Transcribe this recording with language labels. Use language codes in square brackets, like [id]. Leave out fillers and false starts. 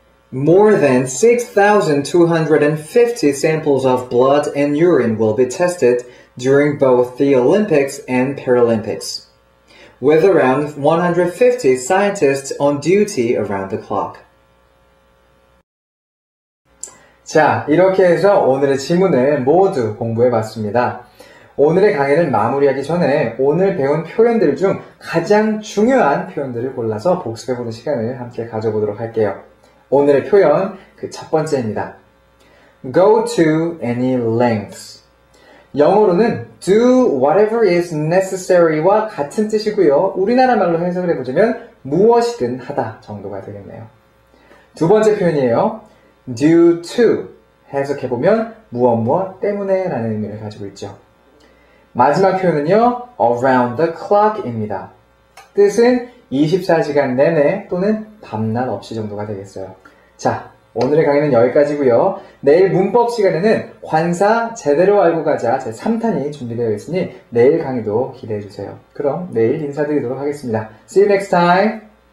[en] More than 6,250 samples of blood and urine will be tested during both the Olympics and Paralympics, with around 150 scientists on duty around the clock. [ko] 자, 이렇게 해서 오늘의 지문을 모두 공부해봤습니다. 오늘의 강의를 마무리하기 전에 오늘 배운 표현들 중 가장 중요한 표현들을 골라서 복습해보는 시간을 함께 가져보도록 할게요. 오늘의 표현, 그 첫 번째입니다. [en] Go to any lengths. [ko] 영어로는 [en] do whatever is necessary [ko] 와 같은 뜻이고요. 우리나라 말로 해석을 해보자면 무엇이든 하다 정도가 되겠네요. 두 번째 표현이에요. due to 해석해보면 무엇 때문에 라는 의미를 가지고 있죠. 마지막 표현은요. [en] around the clock입니다. [ko] 뜻은 24시간 내내 또는 밤낮 없이 정도가 되겠어요. 자, 오늘의 강의는 여기까지고요. 내일 문법 시간에는 관사 제대로 알고 가자 제 3탄이 준비되어 있으니 내일 강의도 기대해주세요. 그럼 내일 인사드리도록 하겠습니다. [en] See you next time!